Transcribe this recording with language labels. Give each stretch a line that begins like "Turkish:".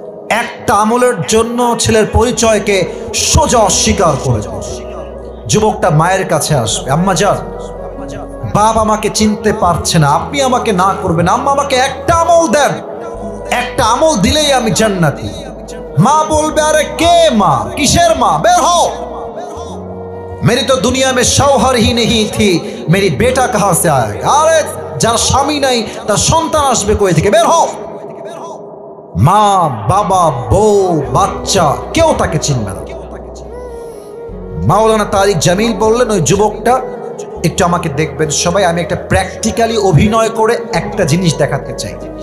Bangla: একটা আমলের জন্য ছেলের পরিচয়কে সোজা অস্বীকার করে যাও। যুবকটা মায়ের কাছে আসবে, আম্মা যান, বাপ আমাকে চিনতে পারছে না, আপনি আমাকে না করবেন, আম্মা আমাকে একটা আমল দেন, একটা আমল দিলেই আমি জান্নাতি। মা বলবে, আরে কে মা? কিসের মা? বের হও।
Hindi: मेरी तो दुनिया में शौहर ही नहीं थी, मेरी बेटा कहां से आएगा?
Bangla: अरे যার স্বামী নাই তার সন্তান আসবে কই থেকে? বের হও। মা, বাবা, বউ, বাচ্চা কেউ তাকে চিনবে না। মাওলানা তারিক জামিল বললেন, ওই যুবকটা একটু আমাকে দেখবেন সবাই, আমি একটা প্র্যাকটিক্যালি অভিনয় করে একটা জিনিস দেখাতে চাই।